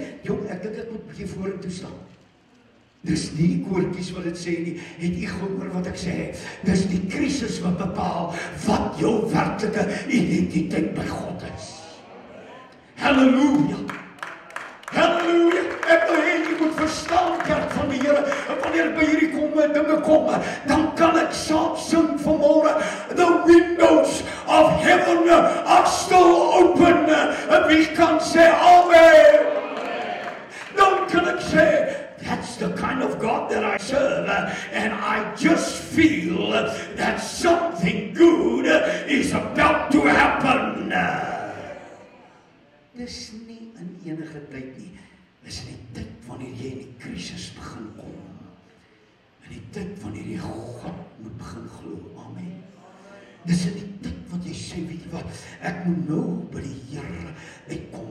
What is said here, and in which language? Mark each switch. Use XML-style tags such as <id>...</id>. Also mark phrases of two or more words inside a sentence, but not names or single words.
<af>Jong, ek dink ek moet bietjie vorentoe staan. Dis nie die koortjies wat dit sê nie, het u gehoor wat ek sê, dis die krisis wat bepaal wat jou werklike identiteit by God is. Halleluja! Halleluja! Ek wil hê jy moet verstaan, kerk van die Here, wanneer by hierdie dinge kom, dan kan ek saam sing vanmôre,</af> <en>the windows of heaven are still open,</en> <af>en wie kan sê amen? Dan kan ek sê,</af> <en>that's the kind of God that I serve, and I just feel that something good is about to happen.</en> <af>Dis nie in enige tyd nie, dis in die tyd wanneer jy in die krisis begin kom, in die tyd wanneer jy God moet begin glo, amen. Dis in die tyd wat jy sê, weet jy wat, ek moet nou by die Here uitkom.</af>